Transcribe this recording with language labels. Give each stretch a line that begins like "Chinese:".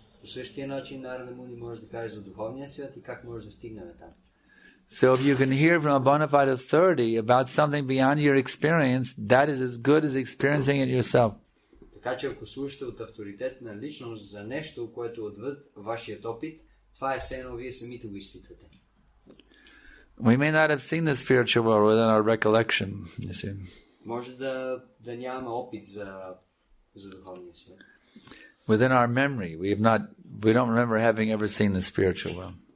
Bulgarian: По същия начин Нарада Муни може да каже за духовния свят и как може да стигнем там.
English: So if you can hear from a bona fide authority about something beyond your experience, that is as good as experiencing it yourself.
Bulgarian: Така че ако слушате от авторитетна личност за нещо, което отвъд вашият опит, това е все едно вие самите го изпитвате.
English: We may not have seen the spiritual world within our recollection, you see.
Bulgarian: Може да нямаме опит за духовния свят.
English: Within our memory, we don't remember having ever seen the spiritual world.